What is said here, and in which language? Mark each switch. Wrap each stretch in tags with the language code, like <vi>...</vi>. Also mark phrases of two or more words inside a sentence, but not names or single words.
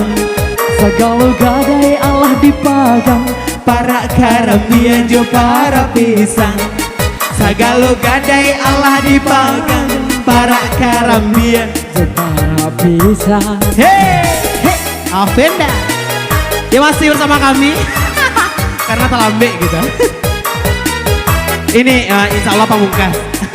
<min>segala gadai Allah dipagang para karambia jo para pisang. Segala gadai Allah dipagang para karambia jo para pisang.</min> <id>Avenda ya masih bersama kami karena terlambat gitu. Ini</id> <ar>insya Allah</ar> <id>pamungkas.</id>